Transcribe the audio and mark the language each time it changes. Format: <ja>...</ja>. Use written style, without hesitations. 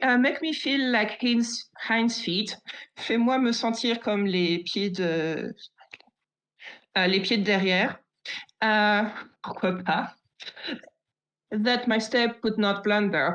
<en>Make me feel like Hind's feet.</en> <fr>Fais-moi me sentir comme les pieds de derrière. Pourquoi pas?</fr> <en>That my step would not blunder.</en>